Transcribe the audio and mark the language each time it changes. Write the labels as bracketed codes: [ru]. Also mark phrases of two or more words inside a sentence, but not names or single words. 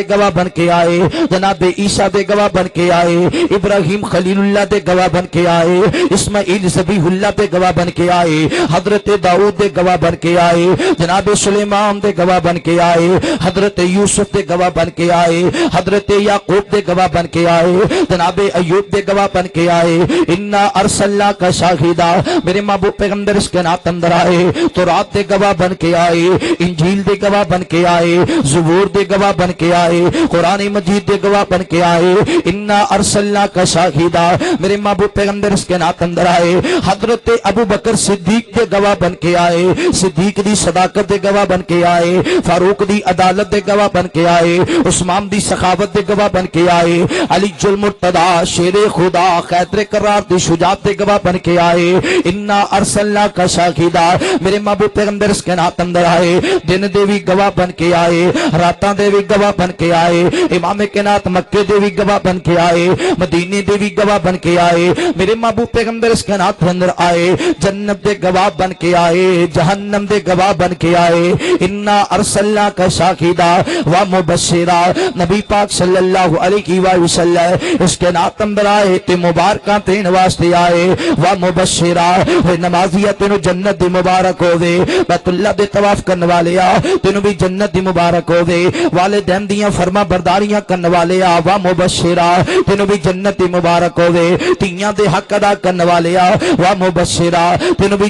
[pa] گواہ بن کے آئے، جناب عیسیٰ دے گواہ بن کے آئے، ابراہیم خلیل اللہ دے گواہ بن کے آئے، اسماعیل ذبیح اللہ دے گواہ بن کے آئے، حضرت داؤد دے گواہ بن کے آئے، جناب سلیمان دے گواہ بن کے آئے، حضرت یوسف دے گواہ بن کے آئے، حضرت یعقوب دے گواہ بن کے آئے، جناب ایوب دے گواہ بن کے آئے [ar] انا ارسلناک شاہدا۔ [pa] میرے محبوب پیغمبر اس کے نات اندر آئے تورات دے گواہ بن کے آئے، انجیل دے گواہ بن کے آئے، زبور دے گواہ بن کے آئے، قرآن مجید دے گواہ بن کے آئے [ar] انا ارسلناک شاہدا۔ [pa] میرے محبوب پیغمبر اس کے نات کائنات اندر آئے، حضرت ابو بکر صدیق دے گواہ بن کے آئے، صدیق دی صداقت دے گواہ بن کے آئے، فاروق دی عدالت دے گواہ بن کے آئے، عثمان دی سخاوت دے گواہ بن کے آئے، علی ذوالمرتضیٰ شیرِ خدا حیدر کرار دی شجاعت دے گواہ بن کے آئے. [ar] إنا أرسلناك شاهدا, [pa] میرے محبوب پیغمبر اس کائنات اندر آئے، دن دے بھی گواہ بن کے آئے، راتاں دے بھی گواہ بن کے آئے، امام کائنات مکے دے بھی گواہ بن کے آئے، مدینے دے بھی گواہ بن کے آئے، میرے محبوب پیغمبر اس کائنات اندر آئے، جنت دے گواہ بن کے آئے، جہنم دے گواہ بن کے آئے. [ar] إنا أرسلناك شاهدا ومبشرا, [pa] نبی پاک [ar] صلى الله عليه وسلم [pa] اس کائنات اندر آئے تے مبارکاں دین واسطے آئے, [ar] ومبشرا [pa] نمازیا تینوں جنت دی مبارک ہووے، بیت اللہ دے طواف کرن والے آ تینوں بھی جنت دی مبارک ہووے، والدین دیاں فرمانبرداریاں کرن والے آ [ar] ومبشرا [pa] تینوں بھی جنت دی مبارک ہووے، دھیاں دے حق ادا کرن والے آ [ar] ومبشرا [pa] تینوں بھی